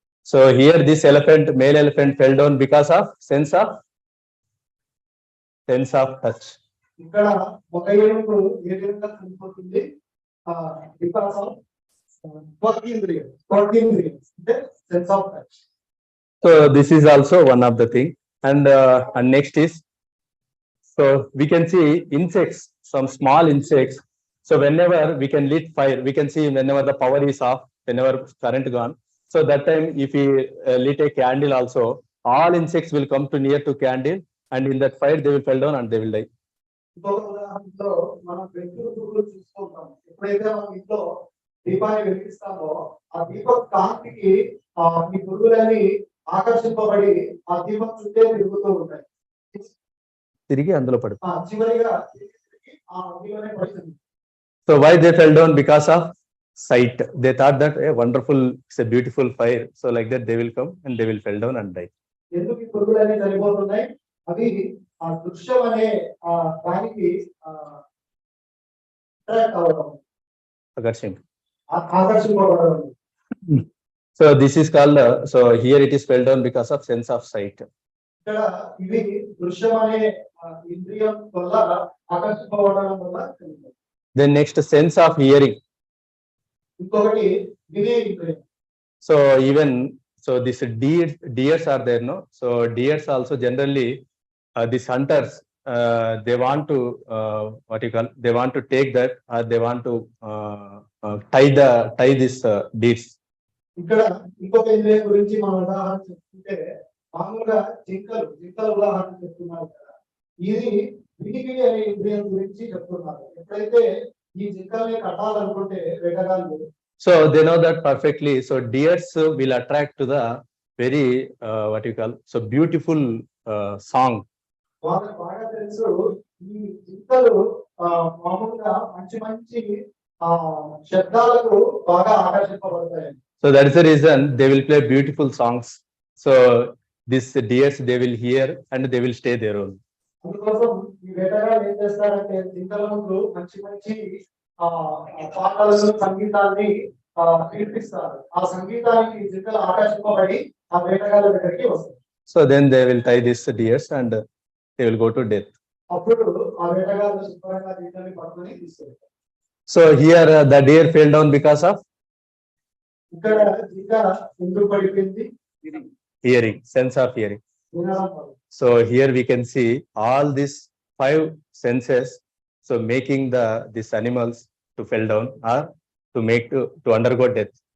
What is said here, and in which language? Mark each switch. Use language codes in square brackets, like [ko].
[en] So here this male elephant fell down because of sense of touch. [te] ఇక్కడ ఒక ఏనుగు ఏ విధంగా చనిపోతుంది [en] because of [te] స్వర్గేంద్రియం అంటే [en] Sense of touch. So this is also one of the thing, and next is, so we can see insects, some small insects. So whenever we can lit fire, we can see whenever the power is off, whenever current gone. So that time, if we lit a candle also, all insects will come to near to candle, and in that fire they will fall down and they will die. [te] ఇంకొక ఉదాహరణలో మనం వెలుతురు పురుగులు చూసుకుంటాం. ఎప్పుడైతే మనం ఇంట్లో దీపాన్ని వెలిగిస్తామో ఆ దీప కాంతికి ఈ పురుగులని ఆకర్షింపబడి ఆ దీపం చుట్టే తిరుగుతూ ఉంటాయి. తిరిగి అందులో పడు. చివరిగా ఆ అగ్నిలోనే పడుతుంది. [en] So why they fell down? Because of sight. They thought that a wonderful, it's a beautiful fire. So like that they will come and they will fall down and die. [te] ఎందుకు ఈ పురుగులన్నీ చనిపోతున్నాయి? అవి ఆ దృశ్యం అనే దానికి అట్రాక్ట్ అవ్వడం, ఆకర్షింపబడడం. [en] So this is called, so here it is fell down because of sense of sight. [te] ఇక్కడ ఇవి దృశ్యం అనే ఇంద్రియం వల్ల ఆకర్షింపబడడం వల్ల. [en] Then next, sense of hearing. [te] ఇంకొకటి వినే ఇంద్రియం. [en] So even, so this deers are there, no? So deers also generally, these hunters, they want to, what you call, they want to take that, they want to tie this deers. [te] ఇక్కడ ఇంకొక ఇంద్రియం గురించి మనం ఉదాహరణ చెప్పుకుంటే మామూలుగా జింకలు ఉదాహరణ చెప్తున్నారు కదా. ఇది వినికిడి అనే ఇంద్రియం గురించి చెప్తున్నారు. ఎప్పుడైతే ఈ జింకల్ని కట్టాలనుకుంటే వేటగాళ్ళు, [en] so they know that perfectly. So deers will attract to the very what you call, so beautiful song. [te] వాళ్ళకి బాగా తెలుసు ఈ జింకలు మామూలుగా మంచి మంచి శబ్దాలకు బాగా ఆకర్షింపబడతాయి. [en] So that is the reason they will play beautiful songs. So these deers, they will hear and they will stay there only. [te] అందుకోసం ఈ వేటగాళ్ళు ఏం చేస్తారంటే జింకల ముందు మంచి మంచి పాటలను, సంగీతాన్ని వినిపిస్తారు. ఆ సంగీతానికి జింకలు ఆకర్షింపబడి ఆ వేటగాళ్ళ దగ్గరికి వస్తారు. [en] So then they will tie these deers and they will go to death. [te] అప్పుడు ఆ వేటగాళ్ళు శుభ్రంగా జింకల్ని పట్టుకొని తీసుకెళ్తారు. [en] So here the deer fell down because of [te] ఇక్కడ జింక ఎందుకు పడిపోయింది? [en] hearing, sense of hearing. So here we can see all these 5 senses, so making these animals to fall down or to undergo death.